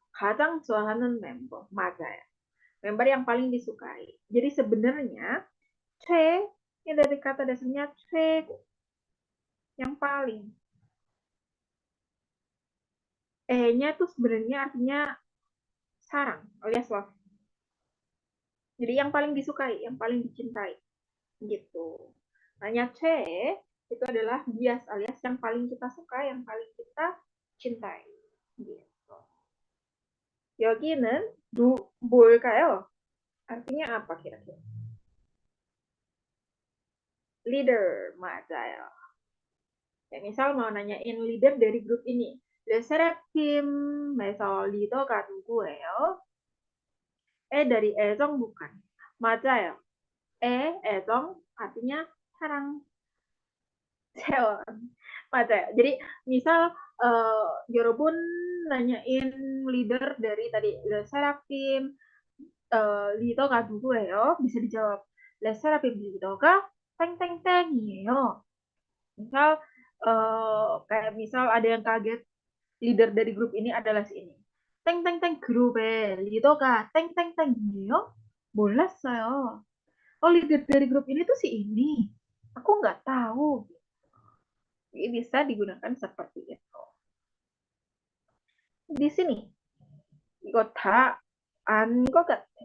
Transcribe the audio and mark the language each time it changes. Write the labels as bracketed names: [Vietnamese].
[Korean] 가장 좋아하는 member, 맞아요. [Indonesian] Member yang paling disukai. Jadi sebenarnya 최 ini dari kata dasarnya 최고, yang paling. E-nya tuh sebenarnya artinya sarang alias love. Jadi yang paling disukai, yang paling dicintai. Gitu. Hanya C itu adalah bias alias yang paling kita suka, yang paling kita cintai. [Korean] Gitu. 여기는 뭘까요? [Indonesian] Artinya apa kira-kira? [Korean] Leader, 맞아요. [Indonesian] Ya, misal mau nanyain leader dari grup ini. [Korean] 레세라핌에서 리더가 누구예요? [Indonesian] dari 애정 bukan. [Korean] 맞아요. [Indonesian] 애정 artinya sarang. [Korean] 맞아요. [Indonesian] Jadi misal Yorobun nanyain leader dari tadi [Korean] 레세라핌 리더가 누구예요? [Indonesian] bisa dijawab [Korean] 레세라핌 리더가 땡땡땡이에요. [Indonesian] Misal kayak misal ada yang kaget leader dari grup ini adalah si ini. [Korean] 땡땡땡 그룹의 리더가 땡땡땡이에요? 몰랐어요. [Indonesian] Oh, leader dari grup ini tuh si ini. Aku nggak tahu. Jadi bisa digunakan seperti itu. Di sini, [Korean] 이거 다 안 것 같아.